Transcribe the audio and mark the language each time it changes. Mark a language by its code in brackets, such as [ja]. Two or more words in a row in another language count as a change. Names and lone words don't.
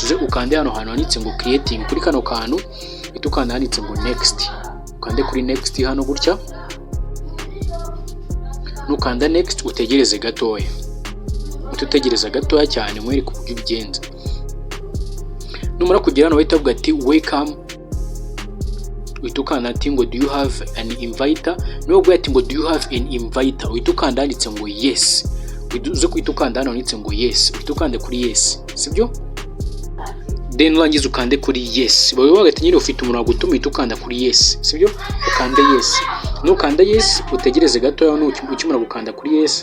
[rw] Uze ukande hano hantu handitse ngo creating, kuri kano kantu uhita ukanda handitse ngo next, ukande kuri next hano gutya. Nukanda next utegereze gatoya, utegereza gatoya cyane mwere kuvuga ibigenza. Numara kugera hano bahita bavuga ati welcome, uhita ukanda ati ngo [en] do you have an inviter. [rw] Nubwo ati ngo [en] do you have an inviter [rw] uhita ukanda handitse ngo yes. Uze kuhita ukanda hano handitse ngo yes, uhita ukanda kuri yes, sibyo? Then urangiza ukande kuri yes. Bawe bagati nyine ufite umuntu wagutuma uhita ukanda kuri yes, sibyo? Ukanda yes. Nukanda yes utegereze gatoya ukimara gukanda kuri yes.